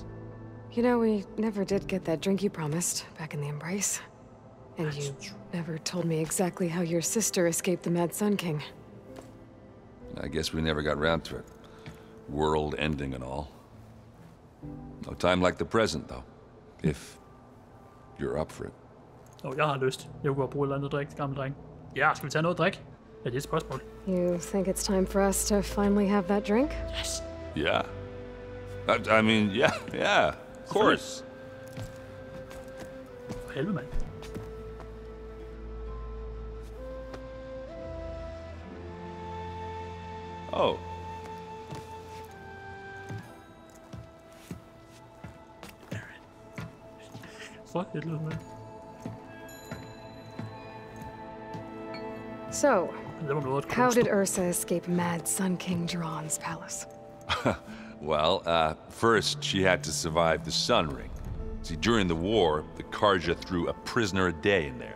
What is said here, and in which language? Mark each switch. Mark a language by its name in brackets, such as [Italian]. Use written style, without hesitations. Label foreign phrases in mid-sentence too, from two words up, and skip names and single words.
[English] You know, we never did get that drink you promised back in the Embrace. And you never told me exactly how your sister escaped the Mad Sun King. I guess we never got around to it. World ending and all. No time like the present, though. If you're up for it. [Danish] Jeg har lyst. Jeg kunne godt bruge et eller andet drik, gammel dreng. Ja, skal vi tage noget drik? Ja, det er et spørgsmål. [English] You think it's time for us to finally have that drink? Yes. Yeah. I mean, yeah, of course. [Danish] For helvede, mand. Oh. For helvede, mand. [English] So, how did Ursa escape Mad Sun King Jiran's palace? Well, first she had to survive the Sun Ring. See, during the war, the Carja threw a prisoner a day in there.